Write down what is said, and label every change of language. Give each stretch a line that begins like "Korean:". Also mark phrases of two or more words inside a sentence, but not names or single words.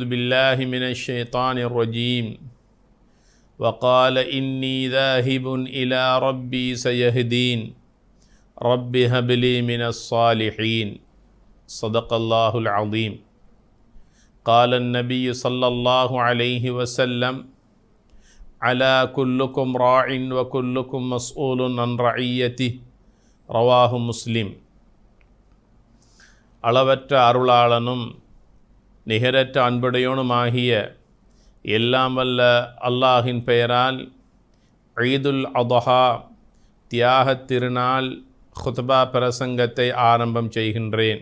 Arabic: بالله من الشيطان الرجيم وقال إني ذاهب إلى ربي سيهدين رب هب لي من الصالحين صدق الله العظيم قال النبي صلى الله عليه وسلم على كلكم راع وكلكم مسؤول عن رعيته رواه مسلم
Tamil: அளவற்ற அருளாளனும் நிகரற்ற அன்புடையோனுமாகிய எல்லாம் வல்ல அல்லாஹின் பெயரால் ஈதுல் அத்ஹா தியாகத் திருநாள் குத்பா பிரசங்கத்தை ஆரம்பம் செய்கின்றேன்.